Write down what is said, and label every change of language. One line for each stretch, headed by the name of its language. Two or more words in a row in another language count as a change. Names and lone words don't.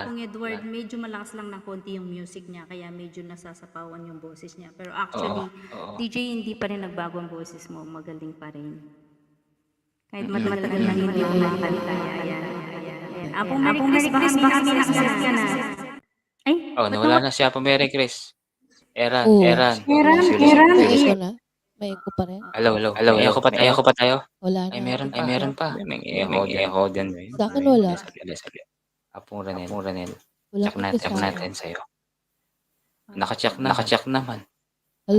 Filipino: Apong Edward, medyo malakas lang ng konti yung music niya, kaya medyo nasasapawan yung boses niya. Pero actually, Oo. DJ, hindi pa rin nagbago ang boses mo, magaling pa rin. Kahit matagal na hindi kumakanta. Ayan. Apong Merry Christmas, baka may nakasas ka na. Ay, Oh, nawala na siya po, Mary Chris. Eran. Oo. Eran. May echo na? May echo pa rin? Hello. May echo pa tayo. Wala na. Ay, meron pa. May echo din. Sa akin wala. Sorry. Apong Ranel. Wala Check kasi sa akin. natin sa'yo. Naka-check naman. Hello?